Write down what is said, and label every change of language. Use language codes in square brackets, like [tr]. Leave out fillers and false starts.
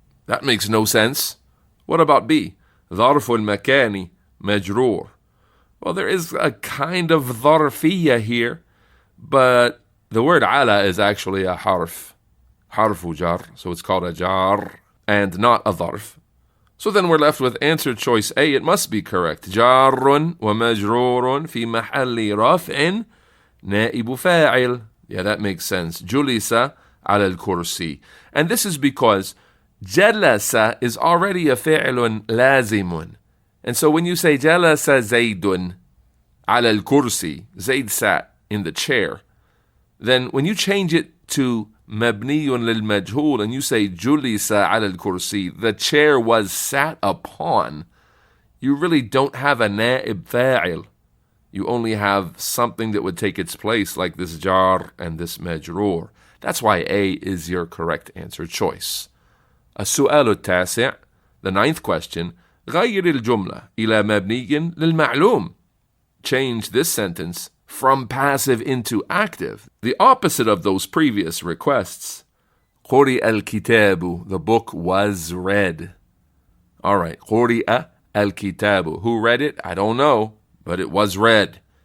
[en] That makes no sense. What about B? ظرف المكان مجرور. Well, there is a kind of ظرفية here, but the word ala is actually a harf jar, so it's called a jar and not a dharf. So then we're left with answer choice A. It must be correct. [ar] جار ومجرور في محل رفع نائب فاعل. [en] Yeah, that makes sense. جلس على الكرسي. And this is because جلس is already a فعل لازم. And so when you say جلس زيد على الكرسي, Zayd sat in the chair, then when you change it to مبني للمجهول and you say جلس على الكرسي, the chair was sat upon, you really don't have a نائب فاعل. You only have something that would take its place, like this jar and this مجرور. That's why A is your correct answer choice. [ar] السؤال التاسع, the ninth question, غير الجملة إلى مبني للمعلوم. [en] Change this sentence from passive into active, the opposite of those previous requests. قرئ الكتاب, the book was read. All right, قرئ الكتاب. Who read it? I don't know, but it was read.